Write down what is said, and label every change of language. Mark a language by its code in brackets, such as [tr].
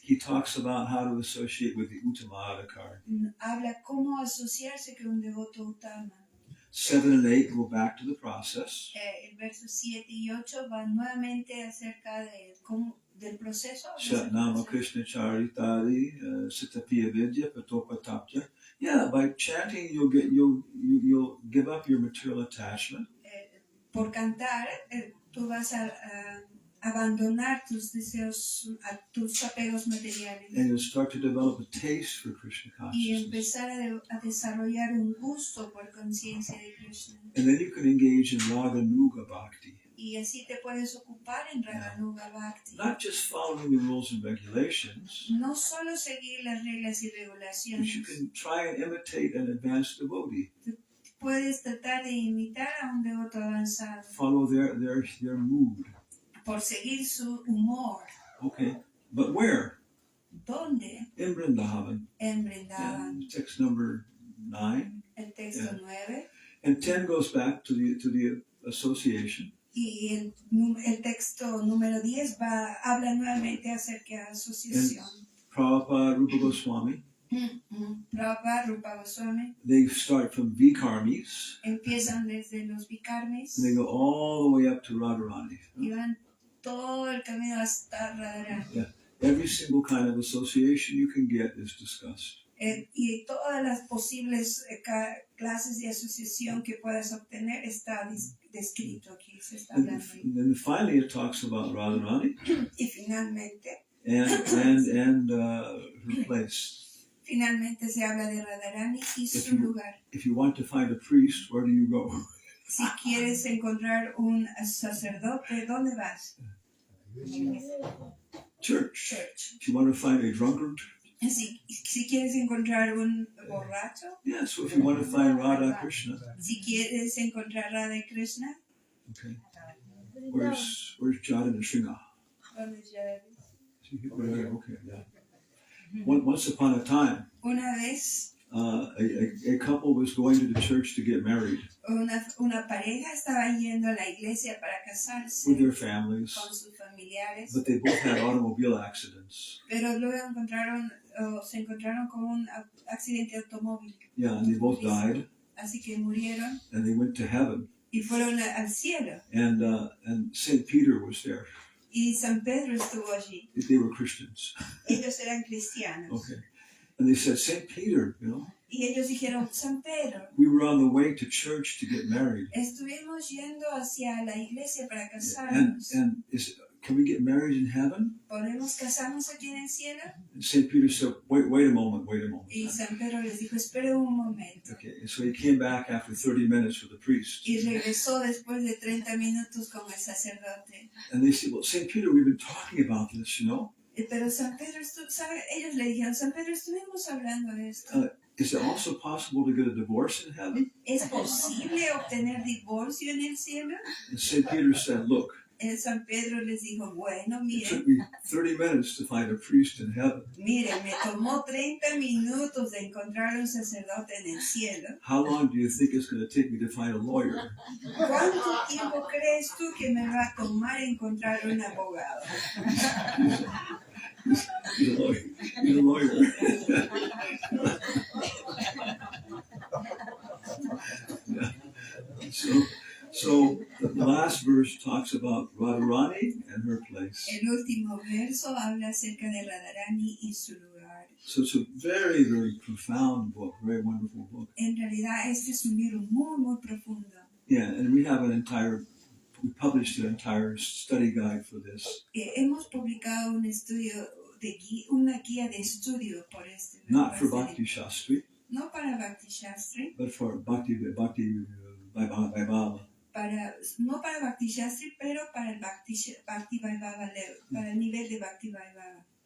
[en] he talks about how to associate with the Uttama Adhikari. [es] habla cómo asociarse con un devoto Uttama. [en] 7 and 8 go back to the process. [es] El verso 7 y 8 van nuevamente acerca del proceso. Shatnama Krishna Charitari, Sitapiya Vidya, Patopatapya. [en] Yeah, by chanting you'll give up your material attachment. [es] Por cantar, tú vas a abandonar tus deseos, tus apegos materiales. [en] And you'll start to develop a taste for Krishna [es] Y [en] consciousness. [es] empezar a desarrollar un gusto por conciencia de Krishna. [en] And then you can engage in Raganuga Bhakti. [es] Y así te puedes ocupar en Raganuga Bhakti. [en] Not just following the rules and regulations, [es] No solo seguir las reglas y [en] but you [es] regulaciones. [en] can try and imitate an advanced devotee. [es] Puedes tratar de imitar a un devoto avanzado [en] Follow their mood. [es] por seguir su humor. [en] Okay, but where? [es] ¿Dónde? [en] In Vrindavan. [es] En [en] Yeah, [es] Vrindavan. [en] text number 9. [es] El texto [en] Yeah. [es] 9. [en] And 10 goes back to the association. [es] Y el texto número 10 habla nuevamente acerca de asociación. [en] Prabhupada, Rupa Goswami, [es] Prabhupada, Rupa Goswami, [en] they start from Vikarmis, [es] empiezan desde los Vikarmis [en] and they go all the way up to Radharani. [es] y van todo el camino hasta Radharani. [en] Yeah. Every single kind of association you can get is discussed. [es] Y todas las posibles clases de asociación que puedas obtener está descrito aquí, se está [en] And [es] hablando ahí. [en] then finally it talks about Radharani [es] Y finalmente [en] and her place. [es] Finalmente se habla de Radharani y su lugar. [en] If you want to find a priest, where do you go? [es] Si quieres encontrar un sacerdote, ¿dónde vas? [en] Church. Church. If you want to find a drunkard, [es] Si quieres encontrar un borracho, [en] yeah. So if you want to find Radha Krishna, [es] si quieres encontrar Radha y Krishna, [en] okay. Where's Jada and Shringa? [es] ¿dónde ya [en] Okay, yeah. Once upon a time, [es] una vez [en] a couple was going to the church to get married [es] una pareja estaba yendo a la iglesia para casarse [en] with their families, [es] con sus familiares, [en] but they both had automobile accidents. [es] pero luego se encontraron con un accidente automóvil. [en] Yeah, and they both died, [es] Así que murieron [en] and they went to heaven. [es] y fueron al cielo. [en] And Saint Peter was there. [es] Y San Pedro estuvo allí. [en] They were Christians. [es] Ellos eran cristianos. [en] Okay. And they said, Saint Peter, [es] Y ellos dijeron, San Pedro, [en] we were on the way to church to get married. [es] estuvimos yendo hacia la iglesia para [en] And, [es] casarnos. [en] and can we get married in heaven? [es] ¿Podemos casarnos aquí en el cielo? [en] And Saint Peter said, wait a moment. [es] Y San Pedro les dijo, esperen un momento. [en] Okay, and so he came back after 30 minutes with the priest. [es] Y regresó después de 30 minutos con el sacerdote. [en] And they said, well, Saint Peter, we've been talking about this, [es] Pero San Pedro, ellos le dijeron, San Pedro, estuvimos hablando de esto. [en] Is it also possible to get a divorce in heaven? [es] ¿Es posible obtener divorcio en el cielo? [en] And Saint Peter said, look, [es] San Pedro les dijo, bueno, [en] it took [es] miren, [en] me 30 minutes to find a priest in heaven. [es] miren, me tomó 30 minutos de encontrar un sacerdote en el cielo. [en] How long do you think it's going to take me to find a lawyer? [es] ¿Cuánto tiempo crees tú que me va a tomar encontrar un abogado? [en] He's a lawyer. Yeah. So the last verse talks about Radharani and her place. [es] El último verso habla acerca de Radharani y su lugar. [en] So it's a very, very profound book, very wonderful book. [es] En realidad este es un libro muy, muy profundo. [en] Yeah, and we have an entire we published an entire study guide for this. [es] Hemos publicado un estudio una guía de estudio por este. [en] Not for Bhakti Shastri, [es] no para Bhakti Shastri, [en] but for Bhakti Vaibhava. [es] No para Bhakti Shastri, pero para el Bhakti Vaibhava, para el nivel de Bhakti Vaibhava.